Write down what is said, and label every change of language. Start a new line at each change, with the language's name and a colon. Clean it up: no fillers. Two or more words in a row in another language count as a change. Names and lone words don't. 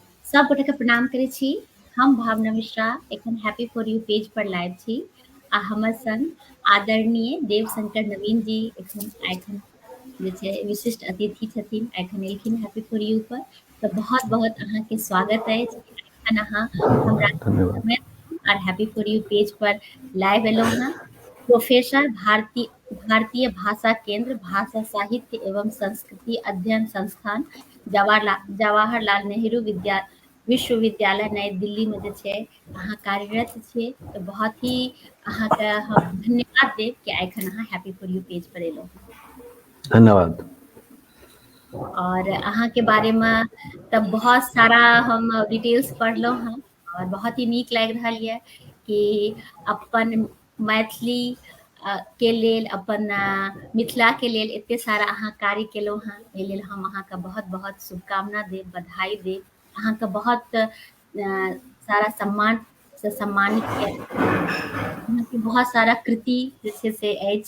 Maithili: सब गोटे के प्रणाम करै छी। हम भावना मिश्रा एखन हैप्पी फॉर यू पेज पर लाइव छी आ हमर संग आदरणीय देवशंकर नवीन जी एखन जे छै विशिष्ट अतिथि छथिन, एखन एलखिन हैप्पी फॉर यू पर। तऽ बहुत बहुत अहाँके स्वागत अछि कि एखन अहाँ हमरा धन्यवाद। समय और हैप्पी फॉर यू पेज पर लाइव एलहुँ हैं। प्रोफेसर भारतीय भाषा केंद्र भाषा साहित्य एवं संस्कृति अध्ययन संस्थान जवाहरलाल नेहरू विश्वविद्यालय नई दिल्ली में जे छै अहाँ कार्यरत छियै। तऽ बहुत ही अहाँके हम धन्यवाद देब कि एखन अहाँ हैप्पी फॉर यू पेज पर एलहुँ हैं। धन्यवाद। और अहाँ के बारे में तब बहुत सारा हम डिटेल्स पढ़लहुँ हैं और बहुत ही नीक लागि रहल यऽ कि अपन मैथिली के लेल अपन मिथिला के लेल एते सारा अहाँ कार्य केलहुँ हैं। एहि लेल हम अहाँके बहुत बहुत शुभकामना देब, बधाई देब। अहाँके बहुत सारा सम्मान से सम्मानित कयल, अहाँके बहुत सारा कृति जे छै से अछि।